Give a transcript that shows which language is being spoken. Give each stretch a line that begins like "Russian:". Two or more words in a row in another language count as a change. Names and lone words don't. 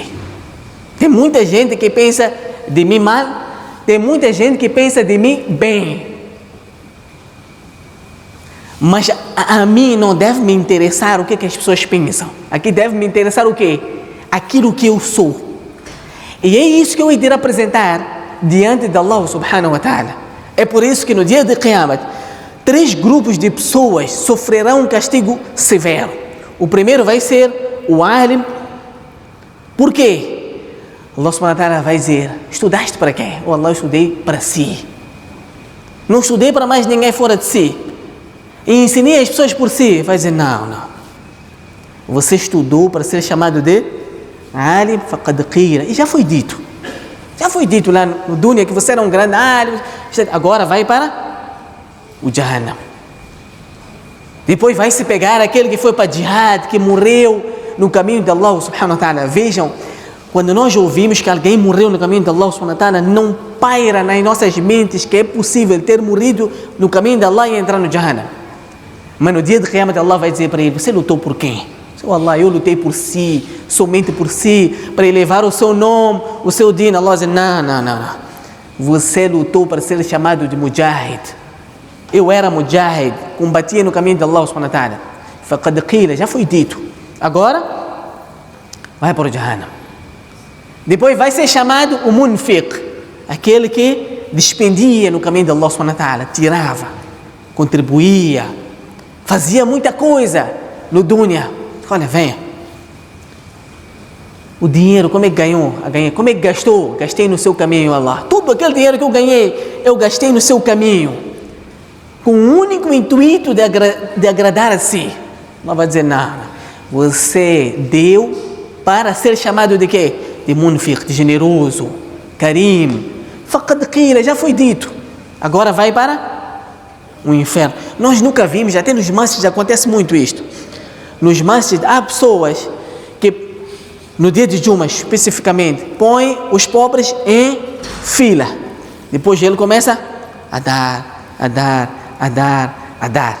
Portuguese: Tem muita gente que pensa de mim mal, tem muita gente que pensa de mim bem. Mas a mim não deve me interessar o que as pessoas pensam. Aqui deve me interessar o quê? Aquilo que eu sou. E é isso que eu irei apresentar diante de
Arabic: الله سبحانه وتعالى.
Portuguese: É por isso que no dia de Qiyamah, 3 grupos de pessoas sofrerão um castigo severo. O primeiro vai ser o alim. Por quê?
Arabic: الله سبحانه وتعالى
Portuguese: vai dizer: estudaste para quem? Oh Allah, eu estudei para si. Não estudei para mais ninguém fora de si. E ensinei as pessoas por si. Vai dizer: não. Você estudou para ser chamado de
Arabic: عالم فقد قيل.
Portuguese: E já foi dito. Já foi dito lá no dunya que você era um grande alim. Agora vai para o Jahannam. Depois vai se pegar aquele que foi para jihad, que morreu no caminho de
Arabic: الله سبحانه وتعالى.
Portuguese: Vejam, quando nós ouvimos que alguém morreu no caminho de
Arabic: الله سبحانه وتعالى,
Portuguese: não paira nas nossas mentes que é possível ter morrido no caminho de Allah e entrar no Jahannam. Mas no dia de Qiyamah, Allah vai dizer para ele: você lutou por quem? Oh Allah, eu lutei por si, somente por si, para elevar o seu nome, o seu din. Allah diz: não. Você lutou para ser chamado de mujahid. Eu era mujahid, combatia no caminho de
Arabic: الله سبحانه وتعالى. فقد قيل,
Portuguese: já foi dito. Agora, vai para o Jahannam. Depois vai ser chamado o munfiq, aquele que despendia no caminho de
Arabic: الله سبحانه وتعالى,
Portuguese: tirava, contribuía, fazia muita coisa no dunya. Olha, venha. O dinheiro, como é que ganhou? Como é que gastou? Gastei no seu caminho, Allah. Todo aquele dinheiro que eu ganhei, eu gastei no seu caminho, com o único intuito de agradar a si. Allah vai dizer: não. Você deu para ser chamado de quê? De munfiq, de generoso, karim.
Arabic: فقد قيل,
Portuguese: já foi dito. Agora vai para o inferno. Nós nunca vimos, até nos masjids acontece muito isto. Nos masjids há pessoas que no dia de Juma especificamente põem os pobres em fila. Depois ele começa a dar.